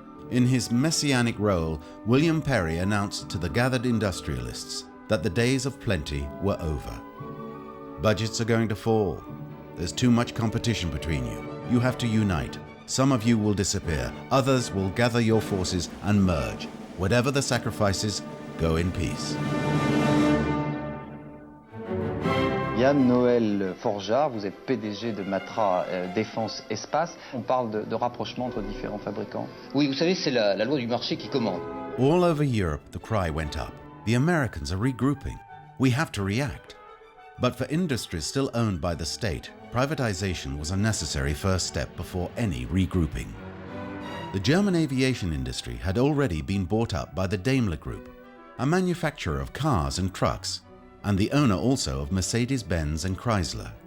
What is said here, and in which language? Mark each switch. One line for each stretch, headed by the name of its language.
English: In his messianic role, William Perry announced to the gathered industrialists that the days of plenty were over. Budgets are going to fall. There's too much competition between you. You have to unite. Some of you will disappear. Others will gather your forces and merge. Whatever the sacrifices, go in peace.
French: Yann Noël Forgeard, vous êtes PDG de Matra Défense Espace. On parle de rapprochement entre différents fabricants. Oui, vous savez, c'est la loi du marché qui commande.
English: All over Europe, the cry went up. The Americans are regrouping. We have to react. But for industries still owned by the state, privatization was a necessary first step before any regrouping. The German aviation industry had already been bought up by the Daimler Group, a manufacturer of cars and trucks, and the owner also of Mercedes-Benz and Chrysler.